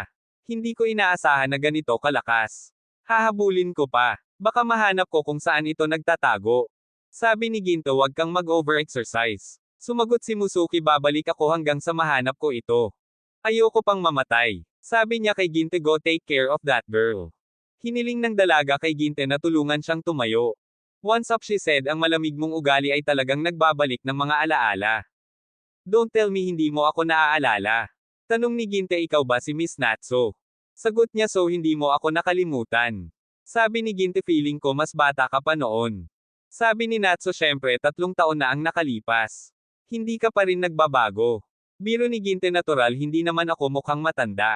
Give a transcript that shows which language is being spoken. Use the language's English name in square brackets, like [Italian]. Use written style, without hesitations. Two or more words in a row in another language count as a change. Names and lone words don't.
[Filipino] Hindi ko inaasahan na ganito kalakas. Hahabulin ko pa. Baka mahanap ko kung saan ito nagtatago. Sabi ni Ginte, huwag kang mag-over-exercise. Sumagot si Musuki, babalik ako hanggang sa mahanap ko ito. Ayoko pang mamatay. Sabi niya kay Ginte, [English] go take care of that girl. [Filipino] Hiniling ng dalaga kay Ginte na tulungan siyang tumayo. [English] Once up, she said, [Filipino] ang malamig mong ugali ay talagang nagbabalik ng mga alaala. [English] Don't tell me [Filipino] hindi mo ako naaalala. Tanong ni Ginte, ikaw ba si Miss Natsu? Sagot niya, so hindi mo ako nakalimutan. Sabi ni Ginte, feeling ko mas bata ka pa noon. Sabi ni Natsu, syempre 3 taon na ang nakalipas. Hindi ka pa rin nagbabago. Biro ni Ginte, natural hindi naman ako mukhang matanda.